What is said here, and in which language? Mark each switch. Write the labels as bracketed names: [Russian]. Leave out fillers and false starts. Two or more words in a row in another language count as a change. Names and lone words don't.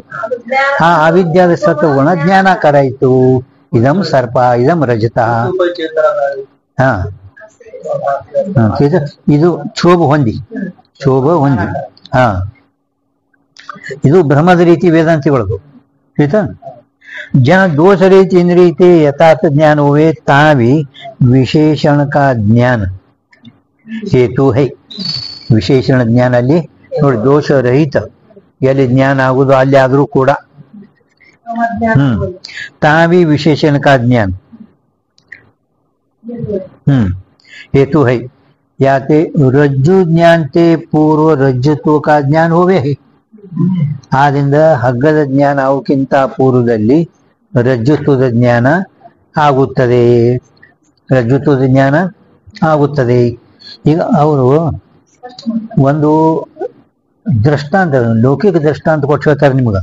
[Kannada] ಆ ಅವಿದ್ಯಾದ ಸತ್ವಗುಣ ಜ್ಞಾನಾಕಾರ ಆಯ್ತು. [Sanskrit] ಇದಂ ಸರ್ಪ, ಇದಂ ರಜತ. [Kannada] ಹಾ, ಇದು ಕ್ಷೋಭ ಹೊಂದಿ, ಕ್ಷೋಭ ಹೊಂದಿ. ಹಾ, ಇದು ಭ್ರಮದ ರೀತಿ ವೇದಾಂತಿಗಳದು. ಆಯ್ತಾ? [Hindi] जहाँ दोष रहित इंद्रिय के यथार्थ ज्ञान हुए ता भी विशेषण का ज्ञान हेतु है. [Kannada] ವಿಶೇಷಣ ಜ್ಞಾನ ಅಲ್ಲಿ ನೋಡಿ, ದೋಷ ರಹಿತ ಎಲ್ಲಿ ಜ್ಞಾನ ಆಗುದು ಅಲ್ಲಿ ಆದ್ರೂ ಕೂಡ [Hindi] ತಾ भी विशेषण का ज्ञान हेतु है. याते रज्जु ज्ञान ते पूर्व रज्जुत्व का ज्ञान होवे है. [Kannada] ಆದ್ರಿಂದ ಹಗ್ಗದ ಜ್ಞಾನ ಅವಕ್ಕಿಂತ ಪೂರ್ವದಲ್ಲಿ ರಜ್ಜುತ್ವದ ಜ್ಞಾನ ಆಗುತ್ತದೆ, ರಜ್ಜುತ್ವದ ಜ್ಞಾನ ಆಗುತ್ತದೆ. ಈಗ ಅವರು ಒಂದು ದೃಷ್ಟಾಂತ, ಲೌಕಿಕ ದೃಷ್ಟಾಂತ ಕೊಟ್ಟು ಹೇಳ್ತಾರೆ ನಿಮ್ಗೆ.